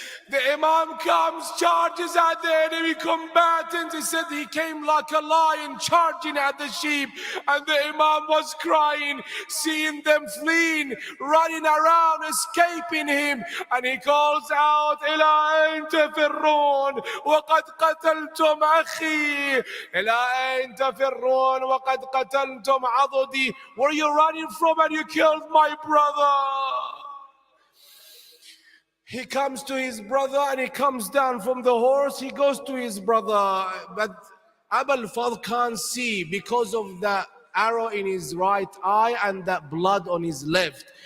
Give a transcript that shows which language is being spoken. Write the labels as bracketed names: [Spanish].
[English] The Imam comes, charges at the enemy combatants. He said he came like a lion charging at the sheep. And the Imam was crying, seeing them fleeing, running around, escaping him. And he calls out, [Arabic] إِلَىٰ أَيْنَ تَفِرُّونَ وَقَدْ قَتَلْتُمْ أَخِي إِلَىٰ أَيْنَ تَفِرُّونَ وَقَدْ قَتَلْتُمْ عَضُدِي. [English] Where are you running from? And you killed my brother. He comes to his brother and he comes down from the horse. He goes to his brother, but Abu al-Fadl can't see because of the arrow in his right eye and that blood on his left.